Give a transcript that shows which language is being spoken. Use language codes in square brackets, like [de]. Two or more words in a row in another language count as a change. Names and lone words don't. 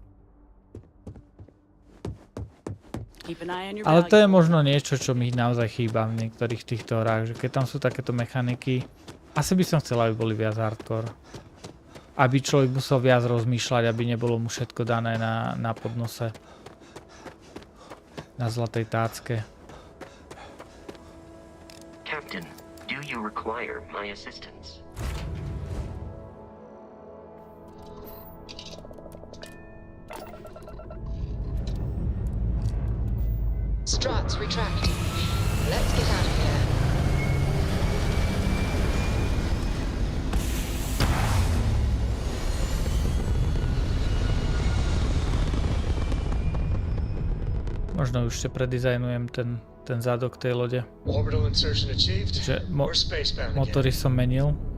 [sk] Ale to je možno niečo, čo mi naozaj chýba v niektorých týchto hrách, že keď tam sú takéto mechaniky, asi by som chcel, aby boli viac hardcore. Aby človek musel viac rozmýšľať, aby nebolo mu všetko dané na podnose. Na zlatej tácke. [en] Captain, do you require my assistance? Struts retracting. Let's get out of here. [sk] Možno už predizajnujem ten zadok tej lode. Že motory som menil.